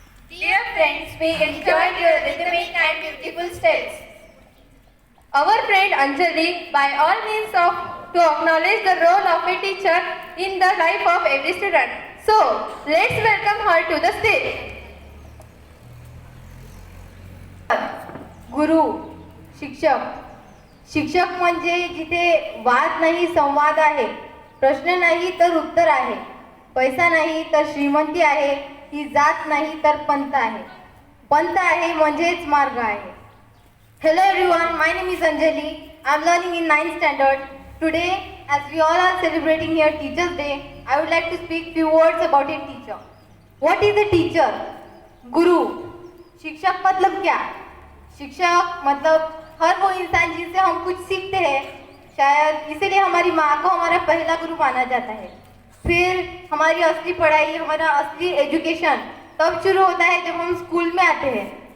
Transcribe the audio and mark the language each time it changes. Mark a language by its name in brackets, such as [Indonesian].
[English] Dear friends, we enjoyed your rhythmic and beautiful steps. Our friend Anjali, by all means to acknowledge the role of a teacher in the life of every student. So, let's welcome her to the stage. [Marathi] गुरु शिक्षक शिक्षक म्हणजे जिथे वाद नाही संवाद आहे, प्रश्न नाही तर उत्तर आहे, पैसा नाही तर श्रीमंती आहे, ही जात नाही तर पंथ आहे, पंथ आहे म्हणजेच मार्ग आहे. [English] Hello everyone, my name is Anjali. I am learning in 9th standard. Today as we all are celebrating here Teachers Day, I would like to speak few words about a teacher. What is a teacher? [Hindi] गुरु. शिक्षक मतलब क्या? शिक्षक मतलब हर वो इंसान जिससे हम कुछ सीखते हैं, शायद इसीलिए हमारी माँ को हमारा पहला गुरु माना जाता है. फिर हमारी असली पढ़ाई, हमारा असली एजुकेशन तब शुरू होता है जब हम स्कूल में आते हैं.